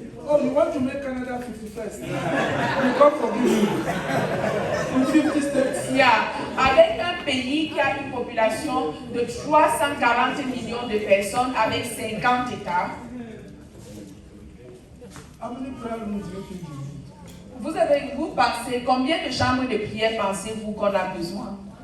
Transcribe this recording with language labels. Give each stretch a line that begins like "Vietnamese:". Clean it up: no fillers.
English: Oh, you want to make Canada 51st? You can't forgive me. With 50 states.
French: yeah, avec un pays qui a une population de 340 millions de personnes avec 50 États,
English: How many prayer rooms do you think you need?
French: vous pensez, combien de chambres de prière pensez-vous qu'on a besoin?